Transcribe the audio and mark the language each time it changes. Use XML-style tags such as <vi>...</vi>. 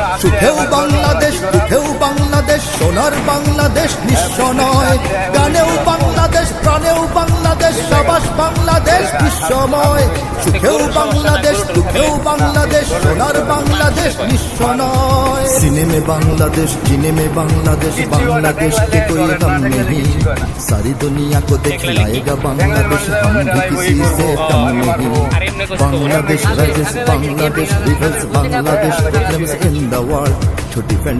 <bn>সুখেও বাংলাদেশ, দুঃখেও বাংলাদেশ, সোনার বাংলাদেশ নিঃস্ব নয়। প্রাণেও বাংলাদেশ, প্রাণেও বাংলাদেশ, সাবাস বাংলাদেশ বিশ্বময়। সুখেও বাংলাদেশ, দুঃখেও বাংলাদেশ, সোনার বাংলাদেশ নিঃস্ব নয়।</bn> <hi>सीने में बांग्लादेश, जीने में बांग्लादेश, बांग्लादेश के कोई गम नहीं। सारी दुनिया को दिखलाएगा बांग्लादेश, हम भी किसी से कम नहीं।</hi> <en>Bangladesh rises, Bangladesh rebels, Bangladesh defends in the world to defend</en>